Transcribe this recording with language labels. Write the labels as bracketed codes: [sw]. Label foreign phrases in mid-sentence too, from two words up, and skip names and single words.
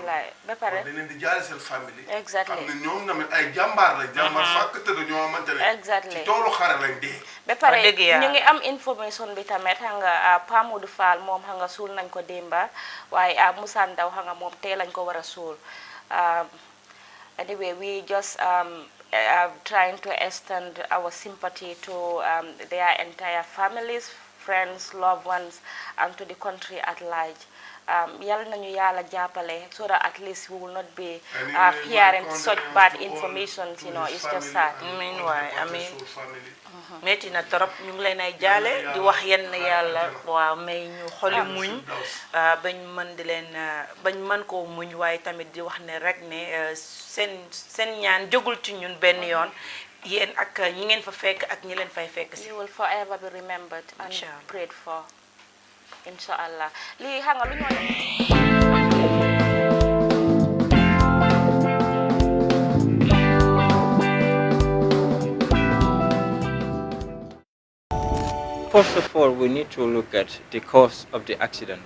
[wo] ba pare dañ leen di jaale seen famille [en] exactly [wo] xam ne ñoom tamit ay jàmbaar lañ jàmbaar fàkk tëdd ñoo xamante ne [en] exactly [wo] ci toolu xare lañ dee ba pare ñu ngi am information bi tamit hanga Pa Modou Fall moom hanga suul nañ ko démba waaye Musa Ndaw hanga moom tey lañ ko war a suul [en] anyway we just trying to extend our sympathy to their entire families, friends, loved ones, and to the country at large. [wo] Yal nañu yàlla jàppale [en] so that at least we will not be hearing such bad information, you know, it's just sad. I mean [wo] metti na torop ñu ngi leen ay jaale di wax yenn yàlla waaw may ñu xoli muñ bañ mën di leen bañ mën koo muñ waaye tamit di wax ne rek ne seen ñaan jógul ci ñun benn yoon yéen ak ñi ngeen fa fekk ak ñi leen fay fekk si. [en] You will forever be remembered and prayed for. [wo] Inshallah. Li hanga lu [en] First of all, we need to look at the cause of the accidents.